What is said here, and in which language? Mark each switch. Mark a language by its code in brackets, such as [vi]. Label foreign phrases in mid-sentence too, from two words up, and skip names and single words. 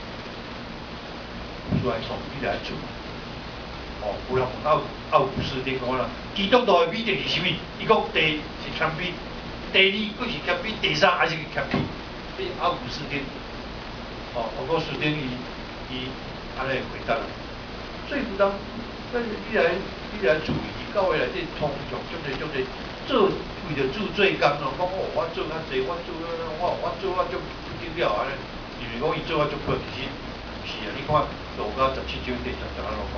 [nan] 主来创，你来做。哦，有人问奥古斯丁讲啦，基督徒的美德是啥物？伊讲第一是谦卑，第二佫是谦卑，第三还是个谦卑。这奥古斯丁，哦，奥古斯丁伊安尼回答啦。所以有人，你来注意，教会内底通常足侪做为着做做工咯，讲哦，我做较济，我做足不得了安尼，因为讲伊做足好，其实是啊，你看路加17章第10节安怎讲？